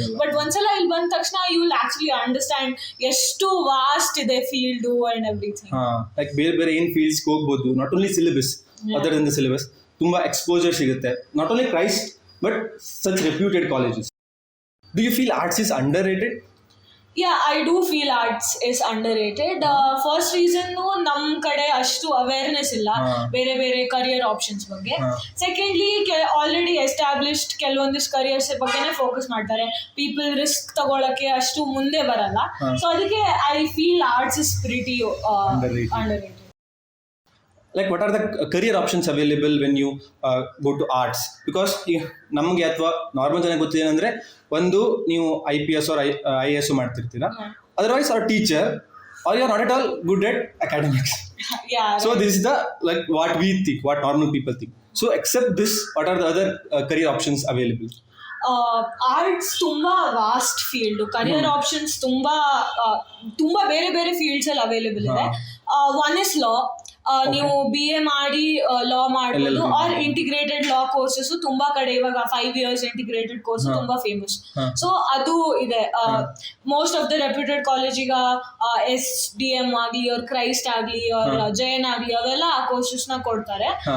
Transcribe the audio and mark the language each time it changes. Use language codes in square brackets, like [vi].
[kn] But ಒಂದ್ಸಲ ಇಲ್ಲಿ ಬಂದ ತಕ್ಷಣ [en] you will actually understand [kn] ಎಷ್ಟು ವಾಸ್ಟ್ ಇದೆ ಫೀಲ್ಡ್ [en] And everything. [kn] ಲೈಕ್ ಬೇರೆ ಬೇರೆ ಏನ್ ಫೀಲ್ಡ್ಸ್ ಹೋಗ್ಬೋದು, [en] not only syllabus, other than the syllabus [kn] ತುಂಬಾ ಎಕ್ಸ್ಪೋಜರ್ ಸಿಗುತ್ತೆ. [en] Not only Christ but such reputed colleges. Do you feel arts is underrated? Yeah, I do feel arts is underrated. First reason [kn] ನಮ್ ಕಡೆ ಅಷ್ಟು awareness ಇಲ್ಲ ಬೇರೆ ಬೇರೆ career options ಬಗ್ಗೆ. Secondly already established ಕೆಲವೊಂದಿಷ್ಟು ಕರಿಯರ್ಸ್ ಬಗ್ಗೆನೇ ಫೋಕಸ್ ಮಾಡ್ತಾರೆ. ಪೀಪಲ್ ರಿಸ್ಕ್ ತಗೊಳಕ್ಕೆ ಅಷ್ಟು ಮುಂದೆ ಬರಲ್ಲ. ಸೊ ಅದಕ್ಕೆ [en] I feel arts is pretty underrated. Like what are the career options available when you go to arts? Because [kn] ನಮಗೆ ಅಥವಾ ನಾರ್ಮಲ್ ಜನ ಗೊತ್ತೇನೆಂದ್ರೆ ಒಂದು ನೀವು [en] IPS or IAS [kn] ಮಾಡ್ತಿರ್ತೀರಾ, [en] otherwise or teacher, or you are not at all good at academics. Yeah. So this is the like what we think, what normal people think. So except this, what are the other career options available? [kn] Arts ತುಂಬಾ vast field. Career options ತುಂಬಾ ಬೇರೆ ಬೇರೆ fields ಅಲ್ಲಿ available ಇದೆ. [en] One is law. [kn] ನೀವು BA ಮಾಡಿ ಲಾ ಮಾಡ್ಬೋದು, R integrated ಲಾ courses ತುಂಬಾ ಕಡೆ ಇವಾಗ 5 years ಇಂಟಿಗ್ರೇಟೆಡ್ ಕೋರ್ಸ್ ತುಂಬಾ ಫೇಮಸ್. ಸೊ ಅದು ಇದೆ. [en] most of the reputed college [kn] ಈಗ SDM ಆಗ್ಲಿ ಅವ್ರ ಕ್ರೈಸ್ಟ್ ಆಗ್ಲಿ ಅವ್ರ ಜೈನ್ ಆಗ್ಲಿ ಅವೆಲ್ಲ ಆ ಕೋರ್ಸಸ್ ನ ಕೊಡ್ತಾರೆ.